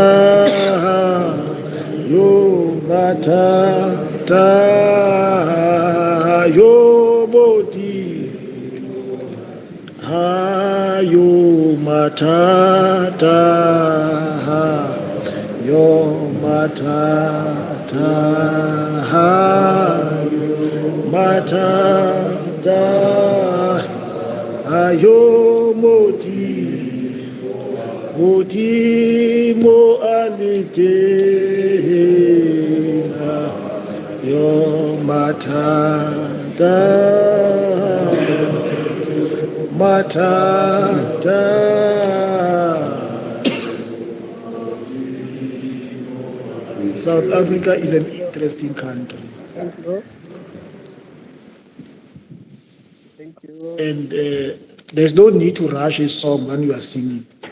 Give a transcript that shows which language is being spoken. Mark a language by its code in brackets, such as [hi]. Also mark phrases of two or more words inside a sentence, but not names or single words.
[en] hayo matata, hayo boti, hayo matata, hayo matata, hayo matata, ayo moti, moti mo alite, ayo matata, matata. South Africa is an interesting country. And there's no need to rush a song when you are singing.